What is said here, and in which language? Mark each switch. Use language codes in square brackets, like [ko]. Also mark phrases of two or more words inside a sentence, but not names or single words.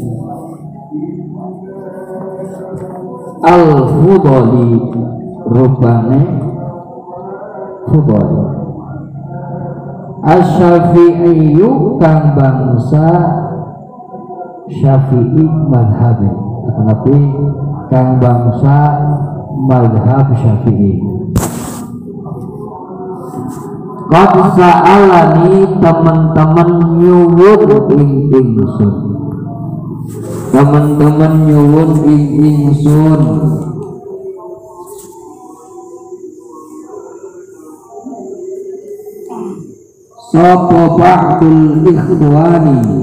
[jv] Al-Fudhali rupane Fudhali Asy-Syafi'iyyu kang bangsa Syafi'i madhabe tetapi kang bangsa madhab Syafi'i [ar] قد سألني [jv] teman-teman nyuwun ing ingsun teman-teman nyuwun ing ingsun sapa [ar] بعض الإخوان